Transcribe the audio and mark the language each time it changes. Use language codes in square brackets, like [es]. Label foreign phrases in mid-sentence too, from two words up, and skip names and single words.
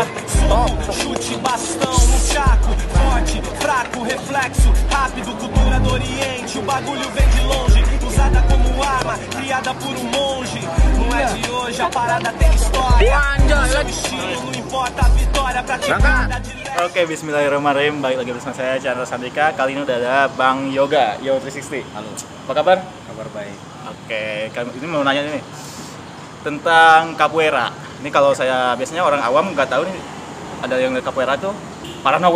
[pt] Soco, chute, bastão no chaco, forte, fraco, reflexo, rápido, cultura do Oriente. O bagulho vem de longe, usada como arma, criada por um monge. Não é de hoje, a parada tem história. O seu estilo, não importa a vitória, praticada de leve. [id] Oke, bismillahirrahmanirrahim. Balik lagi bersama saya Chandra Sandika. Kali ini udah ada Bang Yoga, Yo 360. Halo, Apa kabar? kabar baik. Oke, ini mau nanya nih tentang capoeira. Ini kalau saya biasanya orang awam nggak tahu nih, ada yang dari capoeira tuh Paranauê.